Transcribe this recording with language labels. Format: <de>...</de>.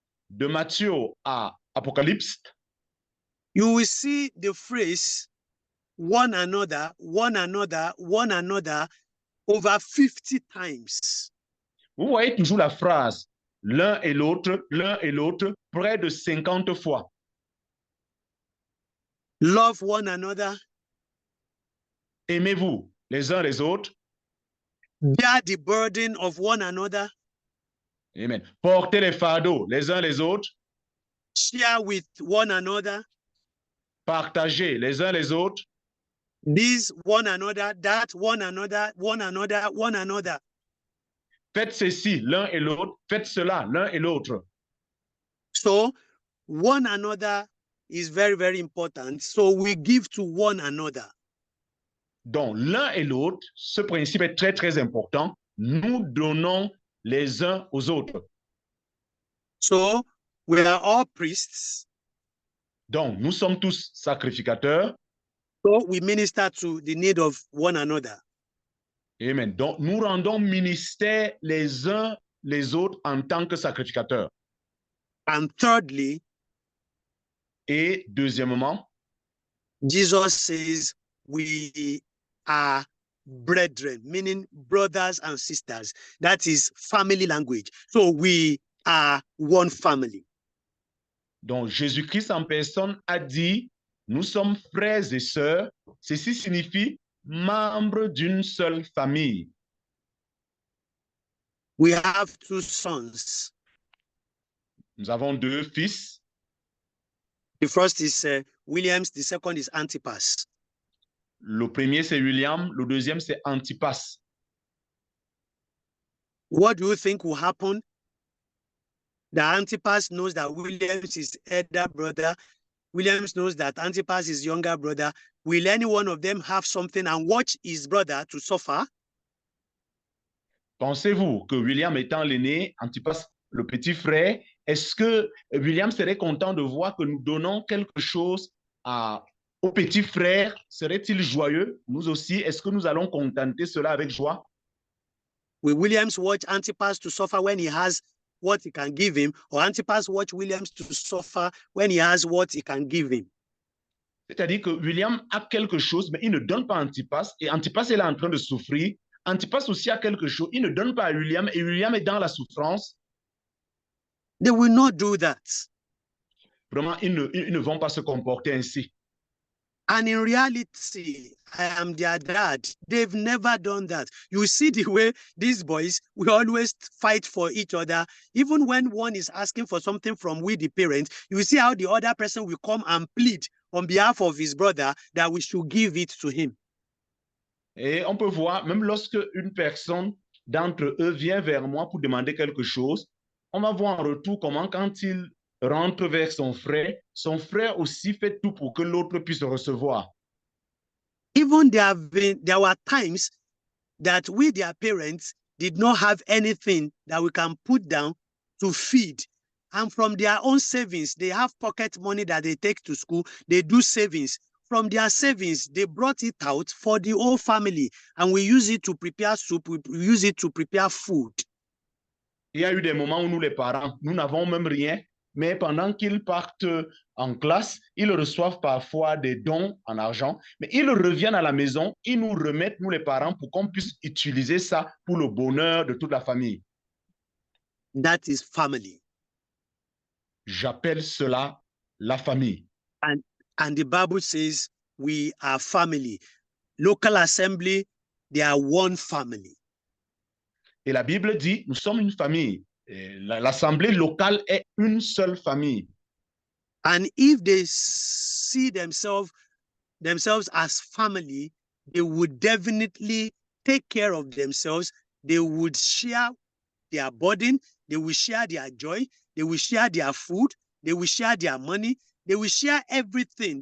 <fr>de Matthieu à Apocalypse,</fr> <en>you will see the phrase one another, one another, one another over 50 times.</en> <fr>vous voyez toujours la phrase l'un et l'autre, près de 50 fois.</fr> <en>Love one another.</en> <fr>Aimez-vous les uns les autres.</fr> <en>Bear the burden of one another. Amen.</en> <fr>Portez les fardeaux les uns les autres.</fr> <en>Share with one another.</en> <fr>Partagez les uns les autres.</fr> <en>This one another, that one another, one another, one another.</en> <fr>Faites ceci l'un et l'autre. Faites cela l'un et l'autre.</fr> <en>So one another is very, very important. So we give to one another.</en> <fr>Donc, l'un et l'autre, ce principe est très, très important. Nous donnons les uns aux autres.</fr> <en>So we are all priests.</en> <fr>Donc, nous sommes tous sacrificateurs.</fr> <en>So we minister to the need of one another. Amen.</en> <fr>Donc, nous rendons ministère les uns les autres en tant que sacrificateurs.</fr> <en>And thirdly,</en> <fr>et deuxièmement,</fr> <en>Jesus says we are brethren, meaning brothers and sisters. That is family language. So we are one family.</en> <fr>Donc, Jésus-Christ en personne a dit, nous sommes frères et sœurs. Ceci signifie membres d'une seule famille.</fr> <en>We have two sons.</en> <fr>Nous avons deux fils.</fr> <en>The first is Williams, the second is Antipas.</en> <fr>Le premier, c'est William. Le deuxième, c'est Antipas.</fr> <en>What do you think will happen? That Antipas knows that Williams is elder brother. Williams knows that Antipas is younger brother. Will any one of them have something and watch his brother to suffer?</en> <fr>Pensez-vous que William étant l'aîné, Antipas le petit frère, est-ce que William serait content de voir que nous donnons quelque chose au petit frère? Serait-il joyeux? Nous aussi, est-ce que nous allons contenter cela avec joie?</fr> <en>Will Williams watch Antipas to suffer when he has what he can give him, or Antipas watch Williams to suffer when he has what he can give him?</en> <fr>C'est-à-dire que William a quelque chose, mais il ne donne pas à Antipas, et Antipas est là en train de souffrir. Antipas aussi a quelque chose, il ne donne pas à William, et William est dans la souffrance.</fr> <en>They will not do that.</en> <fr>Vraiment, ils ne vont pas se comporter ainsi.</fr> <en>And in reality, I am their dad. They've never done that. You see the way these boys, we always fight for each other. Even when one is asking for something from we, the parents, you see how the other person will come and plead on behalf of his brother that we should give it to him.</en> <fr>Et on peut voir, même lorsque une personne d'entre eux vient vers moi pour demander quelque chose, on va voir en retour comment quand il rentre vers son frère aussi fait tout pour que l'autre puisse recevoir.</fr> <en>Even there were times that we, their parents, did not have anything that we can put down to feed. And from their own savings, they have pocket money that they take to school. They do savings. From their savings, they brought it out for the whole family. And we use it to prepare soup. We use it to prepare food.</en> <fr>Il y a eu des moments où nous, les parents, nous n'avons même rien. Mais pendant qu'ils partent en classe, ils reçoivent parfois des dons en argent. Mais ils reviennent à la maison, ils nous remettent, nous les parents, pour qu'on puisse utiliser ça pour le bonheur de toute la famille.</fr> <en>That is family.</en> <fr>J'appelle cela la famille.</fr> <en>And the Bible says we are family. Local assembly, they are one family.</en> <fr>Et la Bible dit, nous sommes une famille. L'assemblée locale est une seule famille.</fr> <en>And if they see themselves themselves as family, they would definitely take care of themselves. They would share their burden. They will share their joy. They will share their food. They will share their money. They will share everything.</en>